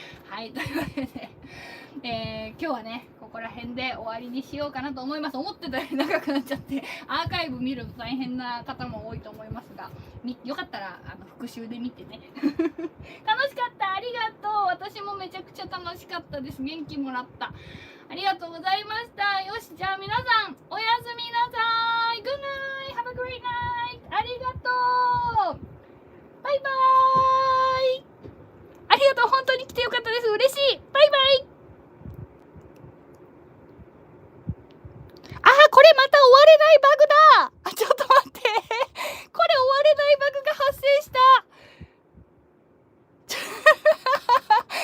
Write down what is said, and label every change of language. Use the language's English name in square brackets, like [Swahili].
[Japanese] はい、というわけで、今日はね、ここら辺で終わりにしようかなと思います。思ってたより長くなっちゃって、アーカイブ見るの大変な方も多いと思いますが、よかったら復習で見てね。楽しかった。ありがとう。私もめちゃくちゃ楽しかったです。元気もらった。ありがとうございました。よし、じゃあ皆さん、おやすみなさい。 [English] Good night! Have a great night! [Japanese] ありがとう。バイバーイ。ありがとう。本当に来てよかったです。嬉しい。バイバイ。これまた終われないバグだ。ちょっと待って。これ終われないバグが発生した。